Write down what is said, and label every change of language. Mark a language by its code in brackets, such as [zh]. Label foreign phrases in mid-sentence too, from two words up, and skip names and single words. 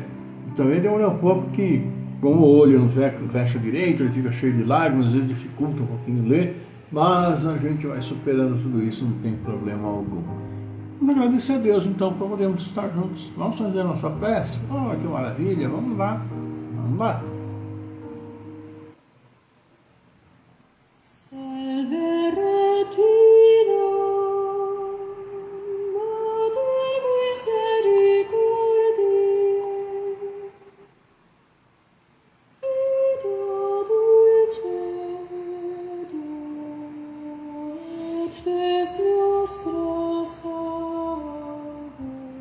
[pt] E também tem um Leopoldo que, como o olho não fecha direito, ele fica cheio de lágrimas, às vezes dificulta um pouquinho ler, mas a gente vai superando tudo isso, não tem problema algum. Vamos agradecer a Deus, então, por podermos estar juntos. Vamos fazer a nossa prece? Oh, que maravilha! Vamos lá. Vamos lá. [la] Salve Regina, Mater misericordiae, Vita dulcedo, et spes nostra salve.